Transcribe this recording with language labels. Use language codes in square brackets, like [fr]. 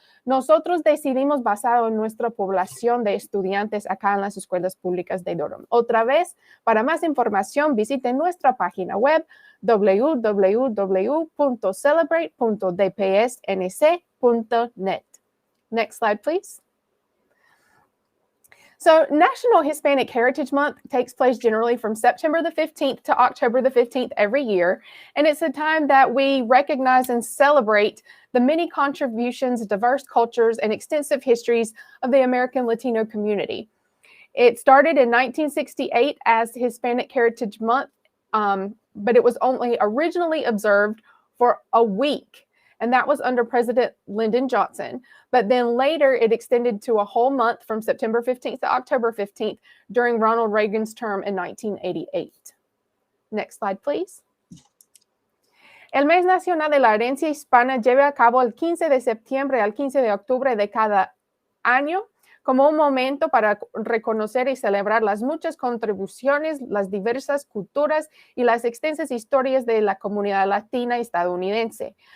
[es] Nosotros decidimos basado en nuestra población de estudiantes acá en las escuelas públicas de Durham. Otra vez, para más información, visite nuestra página web www.celebrate.dpsnc.net. [en] Next slide, please. So National Hispanic Heritage Month takes place generally from September the 15th to October the 15th every year. And it's a time that we recognize and celebrate the many contributions, diverse cultures, and extensive histories of the American Latino community. It started in 1968 as Hispanic Heritage Month, but it was only originally observed for a week. And that was under President Lyndon Johnson. But then later it extended to a whole month from September 15th to October 15th during Ronald Reagan's term in 1988. Next slide, please. [es] El Mes Nacional de la Herencia Hispana lleva a cabo el 15 de septiembre al 15 de octubre de cada año como un momento para reconocer y celebrar las muchas contribuciones, las diversas culturas y las extensas historias de la comunidad latina estadounidense.